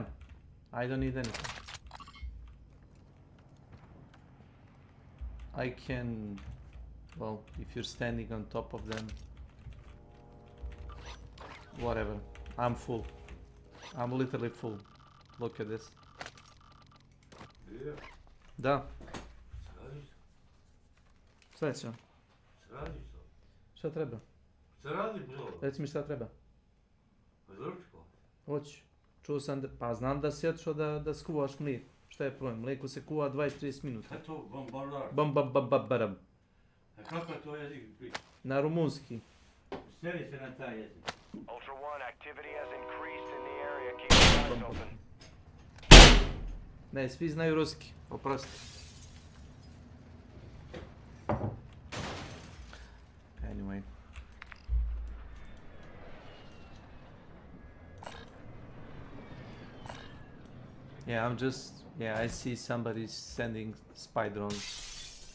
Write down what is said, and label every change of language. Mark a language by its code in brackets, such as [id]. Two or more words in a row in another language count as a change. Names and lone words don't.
[en] I don't need anything. I can... Well, if you're standing on top of them... Whatever. I'm full. I'm literally full. Look at this. [bs] Да. Слеdeća. Šta treba? Šta radi, bro? Reci mi šta treba. Pa zrčko. Hoću. Čuo sam da... Pa znam da si otišao da skuvaš mlijeko. Šta je problem? Mlijeko se kuva 20-30 minuta. Šta je to? Bambalar? Bambababaram. A kako je to jezik? Na rumunski. Seri se na taj jezik. [en] Ultra One, activity has increased in the area. Keep your eyes open. [bs] Ne, svi znaju ruski. Oprosti. [en] Anyway. Yeah, I'm just... Yeah, I see somebody sending spy drones.